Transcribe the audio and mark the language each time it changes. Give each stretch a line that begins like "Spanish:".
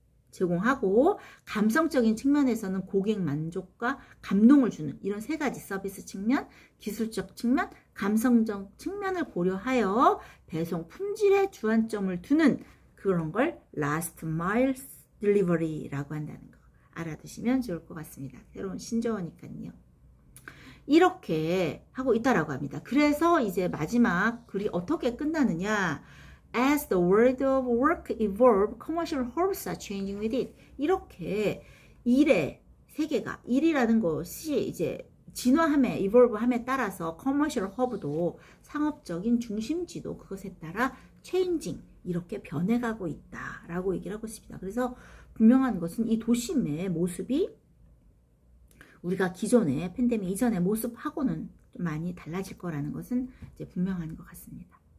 Korean: 제공하고 감성적인 측면에서는 고객 만족과 감동을 주는 이런 세 가지 서비스 측면, 기술적 측면, 감성적 측면을 고려하여 배송 품질에 주안점을 두는 그런 걸 Last Mile Delivery라고 한다는 거 알아두시면 좋을 것 같습니다. 새로운 신조어니까요. 이렇게 하고 있다라고 합니다. 그래서 이제 마지막 글이 어떻게 끝나느냐
English: As the world of work evolve, commercial hubs are changing with it.
Korean: 이렇게 일의 세계가, 일이라는 것이 이제 진화함에, evolve함에 따라서 commercial hub도 상업적인 중심지도 그것에 따라 changing, 이렇게 변해가고 있다라고 얘기를 하고 있습니다. 그래서 분명한 것은 이 도심의 모습이 우리가 기존의 팬데믹 이전의 모습하고는 좀 많이 달라질 거라는 것은 이제 분명한 것 같습니다.